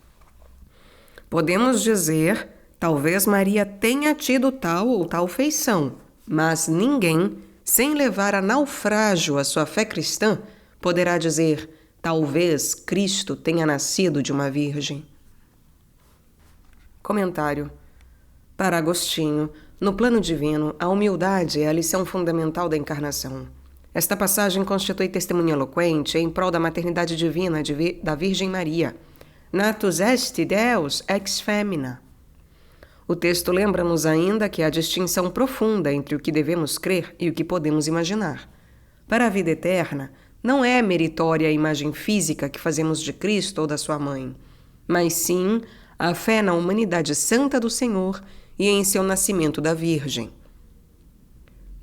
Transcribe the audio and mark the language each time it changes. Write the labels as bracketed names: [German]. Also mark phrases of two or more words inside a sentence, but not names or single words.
[Portuguese] Podemos dizer, talvez Maria tenha tido tal ou tal feição, mas ninguém, sem levar a naufrágio à sua fé cristã, poderá dizer, talvez Cristo tenha nascido de uma virgem. Comentário. Para Agostinho, no plano divino, a humildade é a lição fundamental da encarnação. Esta passagem constitui testemunho eloquente em prol da maternidade divina da Virgem Maria. [Latin] Natus est Deus ex femina. [Portuguese] O texto lembra-nos ainda que há distinção profunda entre o que devemos crer e o que podemos imaginar. Para a vida eterna, não é meritória a imagem física que fazemos de Cristo ou da sua mãe, mas sim a fé na humanidade santa do Senhor e em seu nascimento da Virgem.